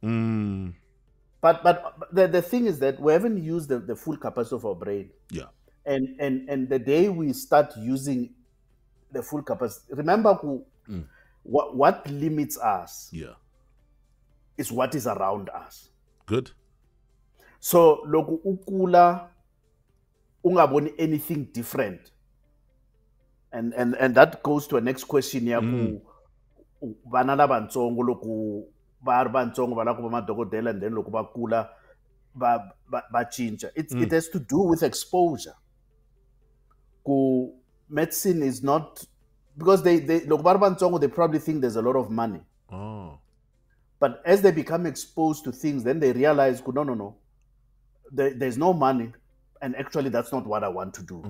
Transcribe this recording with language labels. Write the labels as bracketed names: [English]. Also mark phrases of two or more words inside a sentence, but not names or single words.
[English] But the thing is that we haven't used the full capacity of our brain. Yeah. And the day we start using the full capacity, remember what limits us is what is around us. Good. [Tsonga] So loko ukula ungaboni [English] anything different. And that goes to a next question [Tsonga] yaku banana bantsongo loko ba bantsongo ba la ku ba madokodela [English] and then [Tsonga] loko bakula ba chincha. [English] It has to do with exposure. Medicine is not, because they probably think there's a lot of money. But as they become exposed to things, then they realize, no, there's no money, and actually that's not what I want to do.